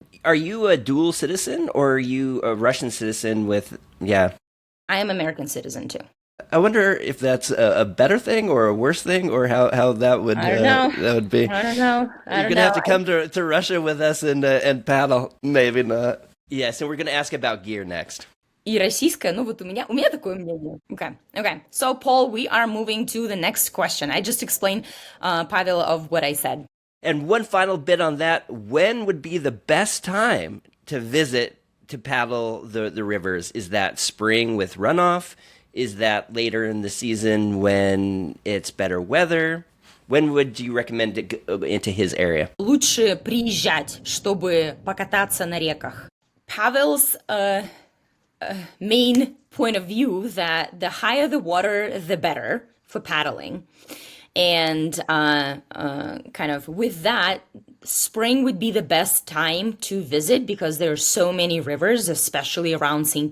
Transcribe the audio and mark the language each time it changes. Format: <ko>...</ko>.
<en>Are you a dual citizen, or are you a Russian citizen with, yeah? I am American citizen too. I wonder if that's a better thing or a worse thing, or how that would I don't know. that would be. I don't know. You're gonna have to come to Russia with us and paddle. Maybe not. Yeah, so we're gonna ask about gear next.</en> <ru>И российская, ну вот у меня такое мнение.</ru> <en>Okay. So Paul, we are moving to the next question. I just explained, Pavel, of what I said. And one final bit on that: when would be the best time to paddle the rivers? Is that spring with runoff? Is that later in the season when it's better weather? When would you recommend to go into his area?</en> <ru>Лучше приезжать, чтобы покататься на реках.</ru> <en>Pavel's main point of view that the higher the water, the better for paddling. And kind of with that, spring would be the best time to visit, because there are so many rivers, especially around St.</en>